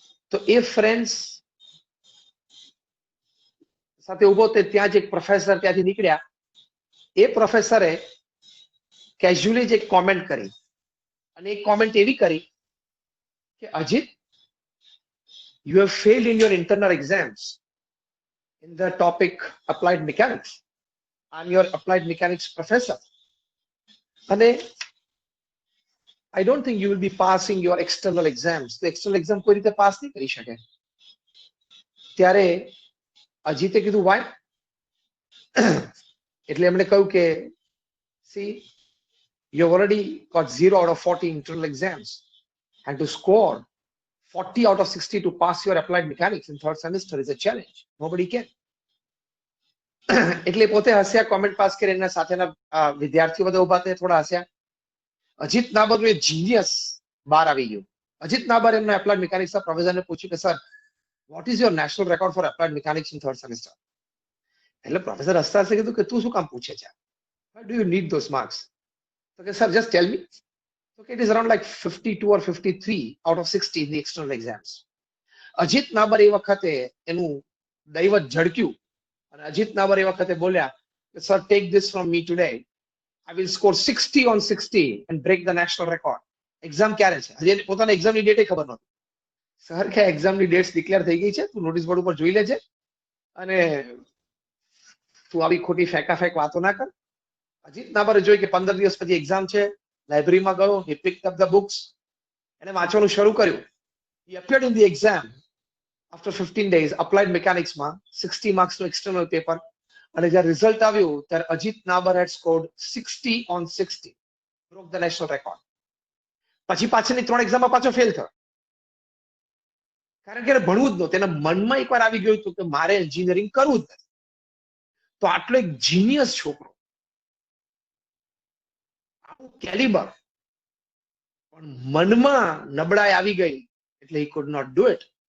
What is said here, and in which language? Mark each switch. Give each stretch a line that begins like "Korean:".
Gujarati: તો એ ફ્રેન્ડ્સ સાથે ઉભો તે ત્યાં જ એક પ્રોફેસર ત્યાંથી નીકળ્યા. એ પ્રોફેસરે કેઝ્યુઅલી જ એક કોમેન્ટ કરી અને એક કોમેન્ટ એવી કરી કે Ajit,
English: you have failed in your internal exams in the topic applied mechanics. I'm your applied mechanics professor.
Gujarati: અને
English: I don't think you will be passing your external exams.
Gujarati: તો external exam કોઈ રીતે પાસ નહીં કરી શકે. ત્યારે અજીતે કીધું
English: why?
Gujarati: એટલે એમણે કહ્યું કે
English: see, you have already got 0 out of 40 internal exams and to score 40 out of 60 to pass your applied mechanics in third semester is a challenge. Nobody can.
Gujarati: એટલે પોતે હસ્યા, કોમેન્ટ પાસ કરી એના સાથેના વિદ્યાર્થીઓ બધા ઉભા થયા, થોડા હસ્યા. અજીત નાબરનું એક જીનિયસ બહાર આવી ગયું. અજીત નાબર એમના એપ્લાઇડ મિકેનિક્સના પ્રોફેસરને પૂછ્યું કે sir,
English: What is your national record for applied mechanics in third semester?
Gujarati: એટલે પ્રોફેસર હસતા હસતા કીધું કે તું શું કામ પૂછે છે?
English: Why do you need those marks?
Gujarati: તો કે sir,
English: just tell me. Okay, it is around like 52 or 53 out of 60 in the external exams.
Gujarati: Ajit નાબર એ વખતે એનું દૈવત ઝડક્યું અને અજીત નાબર એ વખતે બોલ્યા કે sir,
English: take this from me today. I will score 60 on 60 and break the national record.
Gujarati: Exam ક્યારે છે? હજી પોતાના એક્ઝામની ડેટ ખબર નહોતી. સર કે એક્ઝામની ડેટ્સ ડિક્લેર થઈ ગઈ છે, તું નોટિસ બોર્ડ ઉપર જોઈ લેજે અને તું આવી ખોટી ફેંકાફેંક વાતો ના કર. અજીત નાબરે જોઈ કે 15 દિવસ પછી એક્ઝામ છે, લાઇબ્રેરીમાં ગયો,
English: he picked up the books,
Gujarati: એને વાંચવાનું શરૂ કર્યું.
English: He appeared in the exam after 15 days, applied mechanics માં 60 marks નું external paper.
Gujarati: અને જ્યારે રિઝલ્ટ આવ્યું ત્યારે
English: Ajit Nabar had scored 60 on 60, broke the national record.
Gujarati: પછી પાછળની 3 એક્ઝામમાં પાછો ફેલ થયો કારણ કે એને ભણવું જ નહોતું. એના મનમાં એકવાર આવી ગયું હતું કે મારે એન્જિનિયરિંગ કરવું જ નથી. તો આટલો એક જીનિયસ છોકરો, આવું કેલિબર, પણ મનમાં નબળાઈ આવી ગઈ એટલે
English: he could not do it.